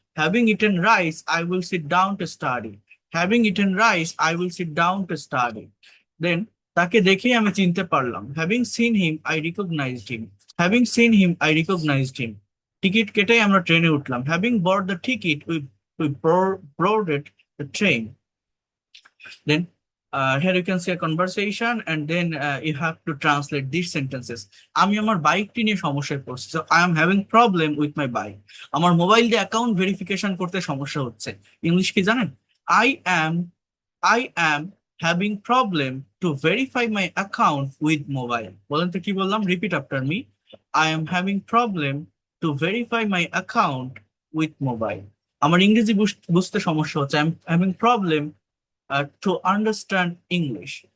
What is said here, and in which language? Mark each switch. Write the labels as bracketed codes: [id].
[en] Having eaten rice I will sit down to study. Having eaten rice I will sit down to study. [bn] দেন তাকে দেখেই আমি চিনতে পারলাম। [en] Having seen him I recognised him. Having seen him I recognised him. [bn] Ticket কেটেই আমরা ট্রেনে উঠলাম। [en] Having bought the ticket we boarded the train. Then here you can see a conversation and then you have to translate these sentences. [bn] আমি আমার বাইকটি নিয়ে সমস্যায় পড়ছি। [en] So I am having problem with my bike. [bn] আমার mobile দিয়ে account verification করতে সমস্যা হচ্ছে। ইংলিশ কি জানেন? [en] I am I am having problem to verify my account with mobile. [bn] বলেন তো কি বললাম? [en] Repeat after me. I am having problem to verify my account with mobile. [bn] আমার ইংরেজি বুঝতে সমস্যা হচ্ছে। [en] I am having problem to understand English.